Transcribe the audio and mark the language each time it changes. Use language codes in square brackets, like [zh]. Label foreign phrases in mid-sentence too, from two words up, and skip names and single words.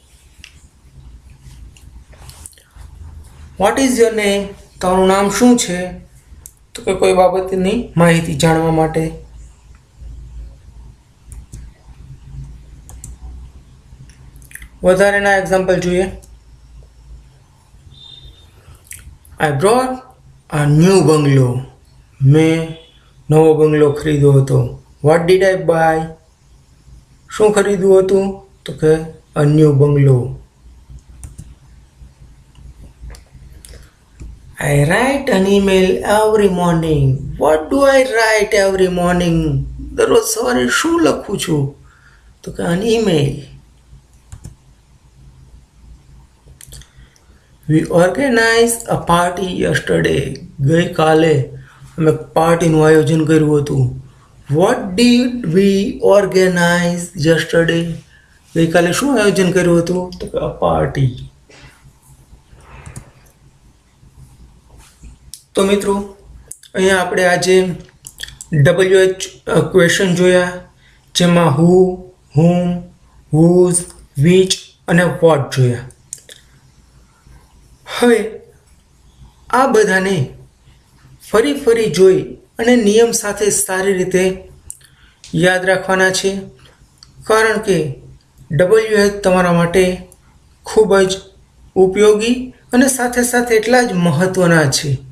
[en] What is your name, [gu] તારું નામ શું છે, તો કે કોઈ બાબતની માહિતી જાણવા માટે. વધારેના એક્ઝામ્પલ જોઈએ. [en] I brought a new bungalow, [gu] મેં નવો બંગલો ખરીદ્યો હતો. [en] What did I buy, [gu] શું ખરીદ્યું હતું, તો કે [en] a new bungalow. I write an email every morning. What do I write every morning? [gu] દરરોજ સવારે શું લખું છું? તો કે [en] an email. We organized a party yesterday. [gu] ગઈકાલે અમે પાર્ટીનું આયોજન કર્યું હતું. [en] What did we organize yesterday? [gu] ગઈકાલે શું આયોજન કર્યું હતું? તો કે [en] a party. [gu] તો મિત્રો અહીંયા આપણે આજે [en] WH question [gu] જોયા, જેમાં [en] who, whom, whose, which [gu] અને what જોયા. હવે આ બધાને ફરી જોઈ અને નિયમ સાથે સારી રીતે યાદ રાખવાના છે, કારણ કે WH તમારા માટે ખૂબ જ ઉપયોગી અને સાથે સાથે એટલા જ મહત્ત્વના છે.